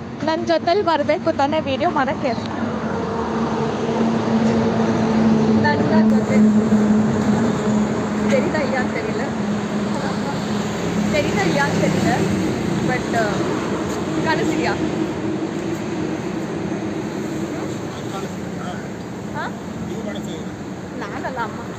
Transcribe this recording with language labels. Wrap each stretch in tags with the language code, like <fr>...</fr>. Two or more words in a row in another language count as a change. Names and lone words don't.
<kn>ನನ್ನ ಜೊತೆಲಿ ಬರಬೇಕು ತಾನೇ ವಿಡಿಯೋ ಮಾಡೋಕ್ಕೆ. ನನ್ನ ಜೊತೆ</kn> <ta>தெரியுதா இல்லையான்னு தெரியல, தெரியுதா இல்லையான்னு தெரியல, பட் கடைசியா</ta> <kn>ನಾನಲ್ಲ ಅಮ್ಮ.</kn>